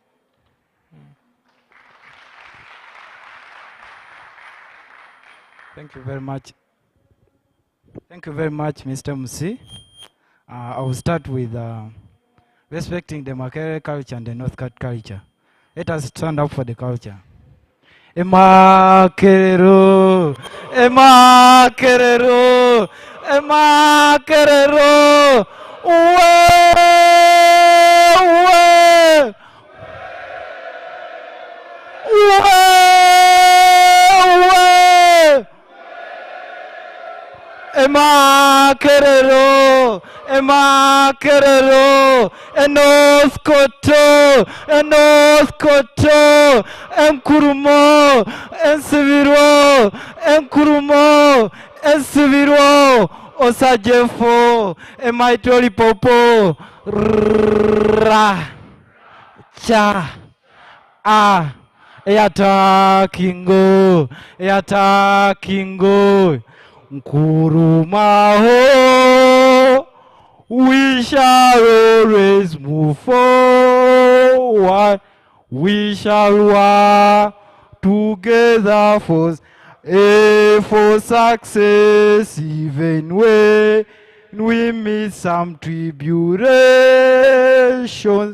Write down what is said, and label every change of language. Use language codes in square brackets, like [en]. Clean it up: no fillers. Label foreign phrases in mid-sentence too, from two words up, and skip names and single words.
[en] Thank you very much. Thank you very much, Mr. Musi. I will start with respecting the Makerere culture and the North Cat culture. Let us stand up for the culture. Emakerero, Emakerero, Emakerero, uwe, uwe, uwe, uwe. Emakerero, Emakerero, Enos Koto, Enos Koto, Nkrumah, Ensibiro, Nkrumah, Ensibiro, Osajefo, Emaitoli Popo, Ra, Cha, A, Eata Kingo, Eata Kingo. Nkrumah Hall, we shall always move forward. We shall work together for success, even when we meet some tribulations.